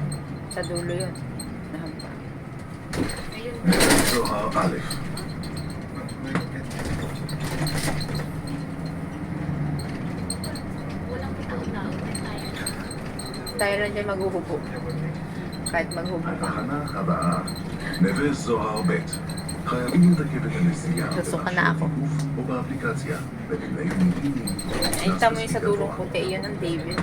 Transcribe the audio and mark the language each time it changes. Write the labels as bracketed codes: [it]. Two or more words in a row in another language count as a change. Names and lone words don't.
[tl] Sa dulo yun. Nahampa. Ayun. [he] זוהר א'. [tl] Walang katao-tao. Tayo. Tayo lang dyan maghuhubo. Kahit maghubo ka. [he] התחנה הבאה, נווה זוהר ב'. חייבים לתקף את הנסיעה [tl] Susuka na ako. [he] תיקוף או באפליקציה, בתנאים נעימים. [tl] Nakita mo yung sa dulong puti, yun ang David.